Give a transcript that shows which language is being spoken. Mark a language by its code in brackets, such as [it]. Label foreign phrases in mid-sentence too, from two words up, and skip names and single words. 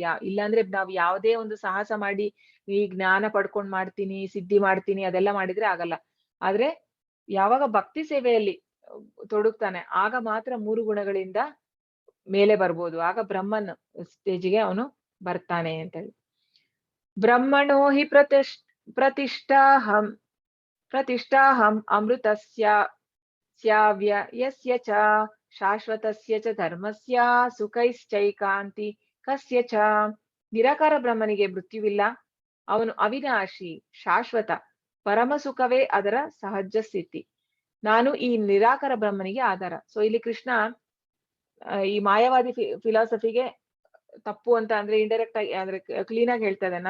[kn] ಇಲ್ಲಾಂದ್ರೆ ನಾವ್ ಯಾವುದೇ ಒಂದು ಸಾಹಸ ಮಾಡಿ ಈ ಜ್ಞಾನ ಪಡ್ಕೊಂಡ್ ಮಾಡ್ತೀನಿ, ಸಿದ್ಧಿ ಮಾಡ್ತೀನಿ, ಅದೆಲ್ಲ ಮಾಡಿದ್ರೆ ಆಗಲ್ಲ. ಆದ್ರೆ ಯಾವಾಗ ಭಕ್ತಿ ಸೇವೆಯಲ್ಲಿ ತೊಡಗ್ತಾನೆ ಆಗ ಮಾತ್ರ ಮೂರು ಗುಣಗಳಿಂದ ಮೇಲೆ ಬರ್ಬೋದು. ಆಗ ಬ್ರಹ್ಮನ್ ಸ್ಟೇಜಿಗೆ ಅವನು ಬರ್ತಾನೆ ಅಂತ ಹೇಳಿ. [sa] ಬ್ರಹ್ಮಣೋ ಹಿ ಪ್ರತಿಷ್ಠಾಹಂ ಅಮೃತಸ್ಯ ಸ್ಯಾವ್ಯಯಸ್ಯ ಚ ಶಾಶ್ವತಸ್ಯ ಚ ಧರ್ಮಸ್ಯ ಸುಖೈಶ್ಚೈಕಾಂತಿ ಕಸ್ಯ ಚ. [kn] ನಿರಾಕಾರ ಬ್ರಹ್ಮನಿಗೆ ಮೃತ್ಯುವಿಲ್ಲ. ಅವನು ಅವಿನಾಶಿ, ಶಾಶ್ವತ, ಪರಮ ಸುಖವೇ ಅದರ ಸಹಜ ಸ್ಥಿತಿ. ನಾನು ಈ ನಿರಾಕಾರ ಬ್ರಹ್ಮನಿಗೆ ಆಧಾರ. ಸೊ ಇಲ್ಲಿ ಕೃಷ್ಣ ಈ ಮಾಯಾವಾದಿ ಫಿಲಾಸಫಿಗೆ ತಪ್ಪು ಅಂತ ಅಂದ್ರೆ ಇಂಡೈರೆಕ್ಟ್ ಆಗಿ ಅಂದ್ರೆ ಕ್ಲೀನ್ ಆಗಿ ಹೇಳ್ತಾ ಇದ್ದಾನೆ.